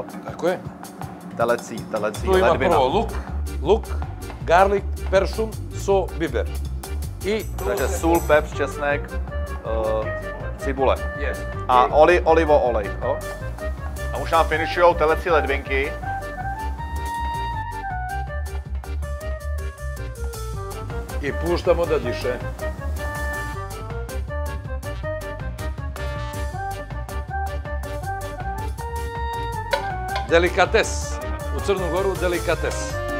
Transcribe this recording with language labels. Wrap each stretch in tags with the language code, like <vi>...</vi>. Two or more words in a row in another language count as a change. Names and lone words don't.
<sr>Tako je.</sr> <cs>Telecí</cs> <sr>Tu ima</sr> <cs>ledvina.</cs> <sr>prvo luk, garlic, peršun, so, biber. I</sr> <cs>Takže sůl, pepř, česnek, cibule. Yes. A olivo olej, jo? A už nám finišujou telecí ledvinky.</cs> <sr>I puštamo da diše. Delikates. U Crnu Goru delikates.</sr>